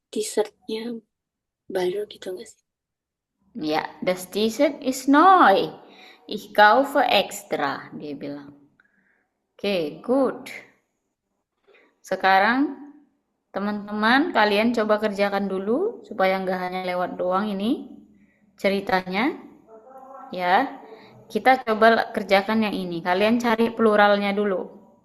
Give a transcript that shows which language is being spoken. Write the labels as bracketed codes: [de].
[id] T-shirtnya baru gitu nggak sih? [de] Ya, das T-shirt ist neu. Ich kaufe extra, [id] dia bilang. Oke, good. Sekarang teman-teman kalian coba kerjakan dulu supaya nggak hanya lewat doang ini ceritanya. Ya, kita coba kerjakan yang ini. Kalian cari pluralnya dulu.